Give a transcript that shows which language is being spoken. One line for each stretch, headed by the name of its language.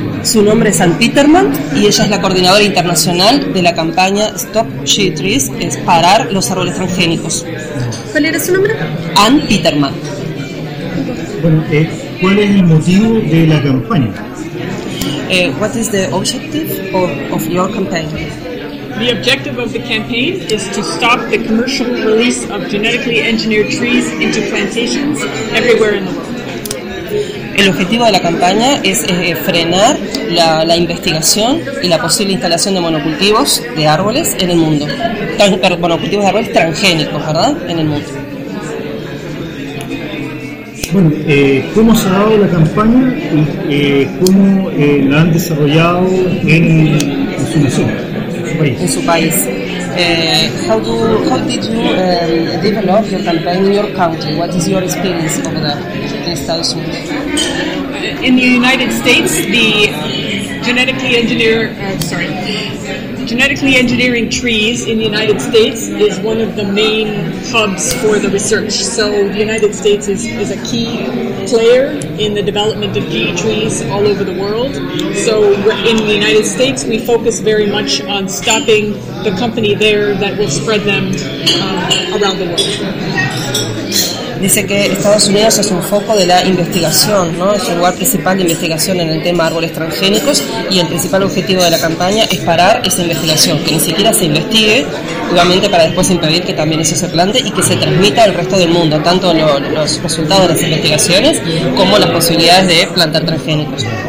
Spanish: Su nombre es Ann Peterman y ella es la coordinadora internacional de la campaña Stop Shade Trees, que es parar los árboles transgénicos. ¿Cuál era su nombre? Ann Peterman. Bueno, ¿cuál es el motivo de la campaña?
English: What is the objective of your campaign? The objective of the campaign is to stop the commercial release of genetically engineered trees into plantations everywhere in the world.
Spanish: El objetivo de la campaña es frenar la investigación y la posible instalación de monocultivos de árboles en el mundo. Monocultivos de árboles transgénicos, ¿verdad? En el mundo. Bueno, ¿cómo se ha dado la campaña y cómo la han desarrollado en su nación, en su país? En su país.
English: How did you develop your campaign in your country? What is your experience over there in Estados Unidos? In the United States, the genetically engineering trees in the United States is one of the main hubs for the research. So the United States is a key player in the development of GE trees all over the world. So in the United States, we focus very much on stopping the company there that will spread them around the world.
Spanish: Dice que Estados Unidos es un foco de la investigación, ¿no? Es el lugar principal de investigación en el tema árboles transgénicos y el principal objetivo de la campaña es parar esa investigación, que ni siquiera se investigue, obviamente para después impedir que también eso se plante y que se transmita al resto del mundo, tanto los resultados de las investigaciones como las posibilidades de plantar transgénicos.